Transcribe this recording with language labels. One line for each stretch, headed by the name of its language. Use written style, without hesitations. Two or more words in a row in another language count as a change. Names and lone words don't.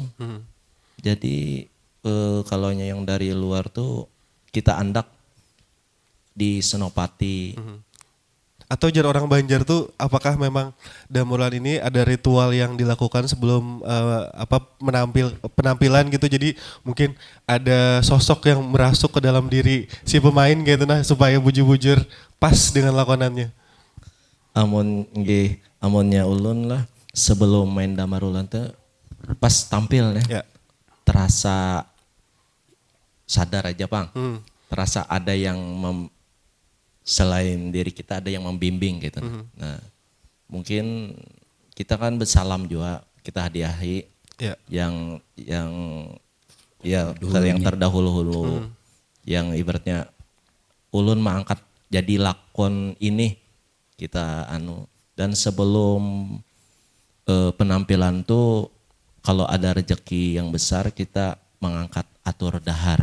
Indonesian: Jadi kalau yang dari luar tuh kita andak di Senopati. Atau jar orang Banjar tuh apakah memang Damulan ini ada ritual yang dilakukan sebelum penampilan gitu, jadi mungkin ada sosok yang merasuk ke dalam diri si pemain gitu nah supaya bujur-bujur pas dengan lakonannya.
Banjar: Amonnya ulun lah sebelum main Damarulan tuh pas tampil ya.
Indonesian: Terasa sadar aja Bang. Terasa ada yang selain diri kita ada yang membimbing gitu. Nah, mungkin kita kan bersalam juga, kita hadiahi yang terdahulu-hulu, yang ibaratnya ulun mengangkat jadi lakon ini kita dan sebelum penampilan tuh kalau ada rezeki yang besar kita mengangkat
Banjar: atur dahar.